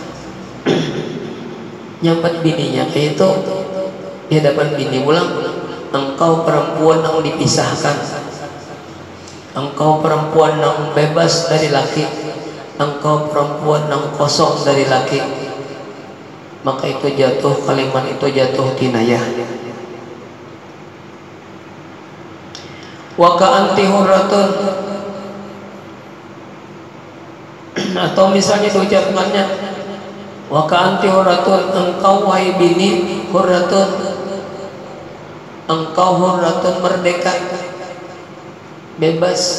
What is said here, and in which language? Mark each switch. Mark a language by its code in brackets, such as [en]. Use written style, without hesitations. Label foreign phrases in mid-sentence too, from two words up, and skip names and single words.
[id] Nyampat bininya kayak itu, di hadapan bini ulang, engkau perempuan yang dipisahkan, engkau perempuan yang bebas dari laki, engkau perempuan yang kosong dari laki, maka itu jatuh, kalimat itu jatuh kinayah. [ar] وكأنت حرة, [id] atau misalnya diucapkannya [ar] وكأنت حرة, [id] engkau wahai bini hurratun, engkau hurratun merdeka, bebas.